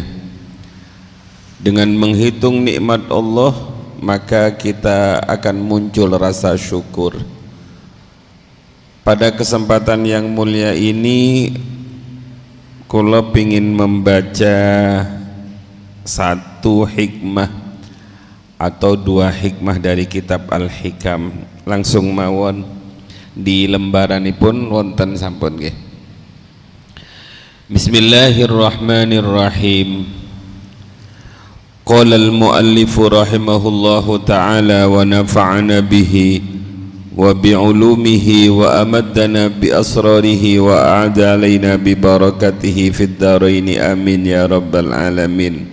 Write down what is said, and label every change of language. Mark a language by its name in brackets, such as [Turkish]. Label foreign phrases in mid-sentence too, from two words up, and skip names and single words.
[Indonesian] Dengan menghitung nikmat Allah, maka kita akan muncul rasa syukur. Pada kesempatan yang mulia ini, [Javanese] kula pingin [Indonesian] membaca satu hikmah atau dua hikmah dari kitab Al-Hikam. [Javanese] Langsung mawon di lembaranipun wonten sampun nggih. [Arabic] Bismillahirrahmanirrahim. قال المؤلف رحمه الله تعالى ونفعنا به وبعلومه وأمدنا بأسراره وأعد علينا ببركته في الدارين آمين يا رب العالمين.